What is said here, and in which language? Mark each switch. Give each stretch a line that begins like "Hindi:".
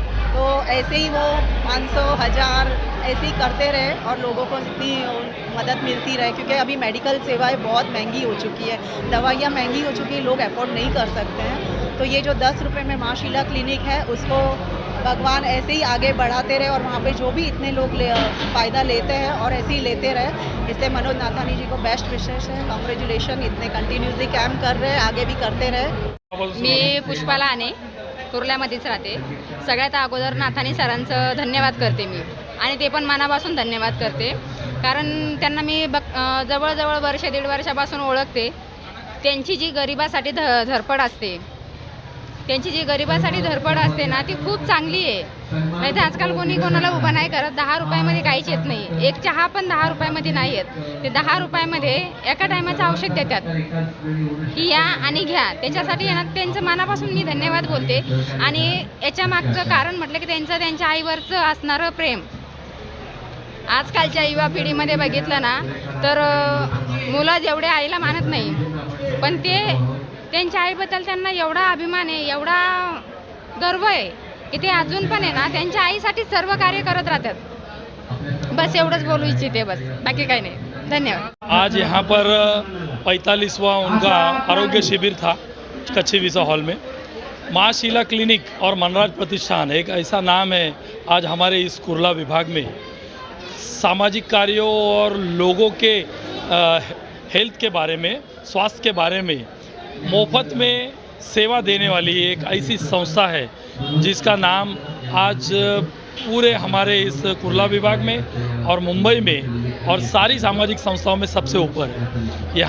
Hindi: तो ऐसे ही वो 500, 1000 ऐसे ही करते रहे और लोगों को जितनी मदद मिलती रहे, क्योंकि अभी मेडिकल सेवाएं बहुत महंगी हो चुकी है, दवाइयाँ महंगी हो चुकी है, लोग अफोर्ड नहीं कर सकते हैं। तो ये जो 10 रुपये में माँ शीला क्लिनिक है, उसको भगवान ऐसे ही आगे बढ़ाते रहे और वहाँ पे जो भी इतने लोग फ़ायदा लेते हैं और ऐसे ही लेते रहे। इसलिए मनोज नाथानी जी को बेस्ट विशेष है, कॉन्ग्रॅच्युलेशन। इतने कंटिन्युअसली कैम्प कर रहे, आगे भी करते रहे।
Marathi: मी पुष्पाला आने कुर्ल्यामध्येच राहते। सगळ्यात अगोदर नाथानी सरांचं धन्यवाद करते मी, आणि ते पण मनापासून धन्यवाद करते, कारण त्यांना मी जवळजवळ वर्ष 1.5 वर्षापासून ओळखते। त्यांची जी गरिबासाठी धडपड असते, त्यांची जी गरिबासाठी धडपड असते ना, ती खूप चांगली आहे। नाही तर आजकाल कोणी कोणाला उभा नाही करत। 10 रुपयामध्ये काहीच येत नाही, एक चहा पण 10 रुपयामध्ये नाही येत। ते 10 रुपयामध्ये एका टायमाचं औषध देतात की या आणि घ्या। त्याच्यासाठी ना त्यांचं मनापासून मी धन्यवाद बोलते। आणि याच्या मागचं कारण म्हटलं की त्यांचं त्यांच्या आईवरचं असणारं प्रेम। आजकालच्या युवा पिढीमध्ये बघितलं ना तर मुलं जेवढे आईला मानत नाही पण ते त्यांच्या आईबद्दल त्यांना एवढा अभिमान आहे, एवढा गर्व आहे की ते अजून पण आहे ना त्यांच्या आईसाठी सर्व कार्य करत राहतात. बस एवढंच बोलू इच्छिते, बस बाकी काही नाही. धन्यवाद.
Hindi: आज यहाँ पर 45वां उनका आरोग्य शिविर था कच्ची विसा हॉल में. माँ शीला क्लिनिक और मनराज प्रतिष्ठान एक ऐसा नाम है आज हमारे इस कुर्ला विभाग में सामाजिक कार्यों और लोगों के हेल्थ के बारे में, स्वास्थ्य के बारे में मुफ्त में सेवा देने वाली एक ऐसी संस्था है जिसका नाम आज पूरे हमारे इस कुर्ला विभाग में और मुंबई में और सारी सामाजिक संस्थाओं में सबसे ऊपर है.